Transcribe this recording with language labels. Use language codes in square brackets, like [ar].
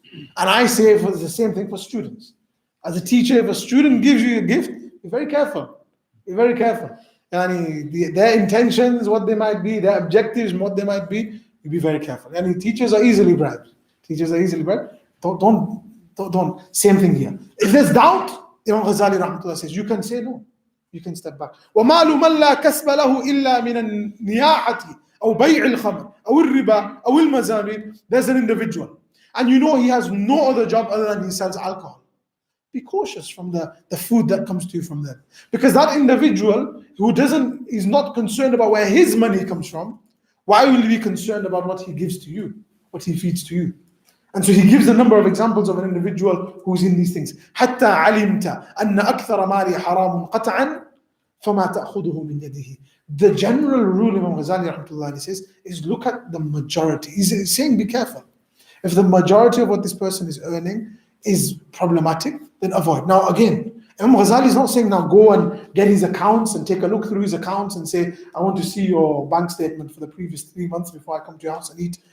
[en] And I say for the same thing for students. As a teacher, if a student gives you a gift, be very careful. Be very careful. And their intentions, what they might be, their objectives, what they might be, you be very careful. And teachers are easily bribed. Teachers are easily bribed. Don't. Same thing here. If there's doubt, Imam Ghazali rahmatullah says, you can say no. You can step back. [ar] وَمَالُ مَنْ لَا كَسْبَ لَهُ إِلَّا مِنَ النِّيَاحَةِ أو بيع الخمر أو الربا أو المزامير. [en] There's an individual, and you know he has no other job other than he sells alcohol. Be cautious from the food that comes to you from them, because that individual who is not concerned about where his money comes from, why will he be concerned about what he gives to you, what he feeds to you? And so he gives a number of examples of an individual who's in these things. [ar] حتى علمت أن أكثر مالي حرام قطعا فما تأخذه من يده. [en] The general rule, Imam Ghazali rahmatullah says, is look at the majority. He's saying be careful. If the majority of what this person is earning is problematic, then avoid. Now again, Imam Ghazali is not saying now go and get his accounts and take a look through his accounts and say, I want to see your bank statement for the previous 3 months before I come to your house and eat.